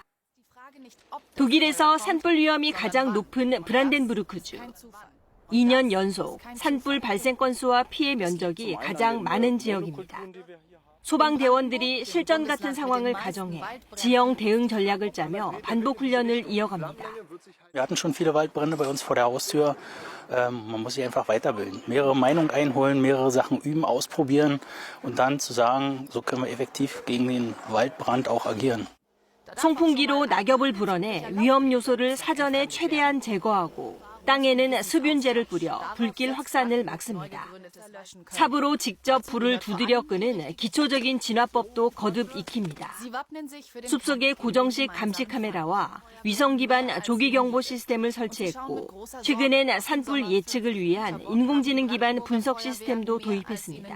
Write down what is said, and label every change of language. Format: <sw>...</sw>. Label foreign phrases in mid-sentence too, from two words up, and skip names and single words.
<ko>독일에서 산불 위험이 가장 높은 브란덴부르크주. 2년 연속 산불 발생 건수와 피해 면적이 가장 많은 지역입니다. 소방대원들이 실전 같은 상황을 가정해 지형 대응 전략을 짜며 반복 훈련을 이어갑니다.</ko> <de>Wir hatten schon viele Waldbrände bei uns vor der Haustür. Man muss sich einfach weiterbilden, mehrere Meinungen einholen, mehrere Sachen üben, ausprobieren und dann zu sagen, so können wir effektiv gegen den Waldbrand auch agieren.</de> <ko>송풍기로 낙엽을 불어내 위험 요소를 사전에 최대한 제거하고 땅에는 수분제를 뿌려 불길 확산을 막습니다. 삽으로 직접 불을 두드려 끄는 기초적인 진화법도 거듭 익힙니다. 숲속에 고정식 감시 카메라와 위성 기반 조기 경보 시스템을 설치했고 최근엔 산불 예측을 위한 인공지능 기반 분석 시스템도 도입했습니다.</ko>